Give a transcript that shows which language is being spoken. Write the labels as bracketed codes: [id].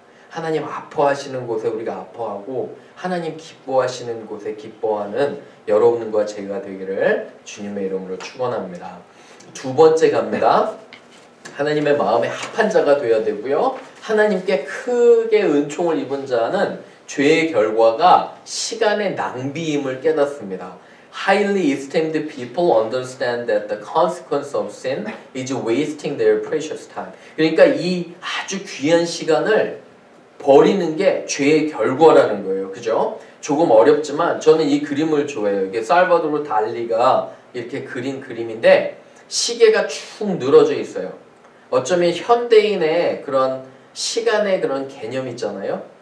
[ko] 하나님 아파하시는 곳에 우리가 아파하고 하나님 기뻐하시는 곳에 기뻐하는 여러분과 제가 되기를 주님의 이름으로 축원합니다. 두 번째 갑니다. 하나님의 마음에 합한 자가 되어야 되고요. 하나님께 크게 은총을 입은 자는 죄의 결과가 시간의 낭비임을 깨닫습니다. [en] Highly esteemed people understand that the consequence of sin is wasting their precious time. [ko] 그러니까 이 아주 귀한 시간을 버리는 게 죄의 결과라는 거예요. 그죠? 조금 어렵지만 저는 이 그림을 좋아해요. 이게 살바도르 달리가 이렇게 그린 그림인데 시계가 쭉 늘어져 있어요. 어쩌면 현대인의 그런 시간의 그런 개념 있잖아요.